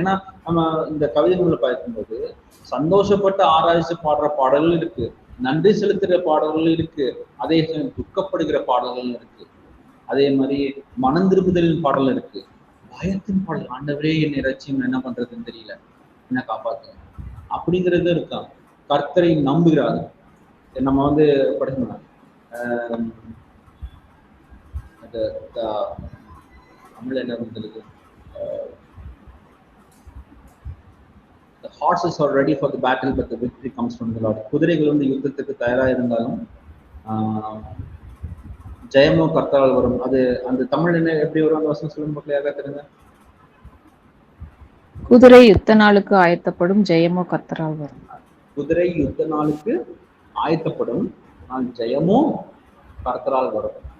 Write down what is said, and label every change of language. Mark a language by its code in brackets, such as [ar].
[ta] ஏன்னா நம்ம இந்த கவிதை நூலை பார்க்கும்போது சந்தோஷப்பட்டு ஆராய்ச்சி பாடுற பாடல்கள் இருக்கு, நன்றி செலுத்துகிற பாடல்கள் இருக்கு, அதே சமயம் துக்கப்படுகிற பாடல்கள் இருக்கு, அதே மாதிரி மனம் திரும்புதலின் பாடல் இருக்கு, பயத்தின் பாடல், ஆண்டவரே என் இறைச்சியும் என்ன பண்றதுன்னு தெரியல, என்ன காப்பாத்துங்க அப்படிங்கிறது இருக்கான். கர்த்தரை நம்புகிறாங்க. நம்ம வந்து படிக்கணும் தமிழ் என்ன இருந்தது, [en] the horses are ready for the battle but the victory comes from the Lord. [ta] குதிரைகள் வந்து யுத்தத்துக்கு தயாரா இருந்தாலும் ஜெயமோ கர்த்தரால் வரும். அது அந்த தமிழ் என்ன எப்படி வரும் அந்த வசனம் சொல்லும் போது யாரா தெரியுங்க? குதிரை யுத்த நாளுக்கு ஆயத்தப்படும், ஜெயமோ கர்த்தரால் வரும். குதிரை யுத்த நாளுக்கு ஆயத்தப்படும், நான் ஜெயமோ கர்த்தரால் வரும்.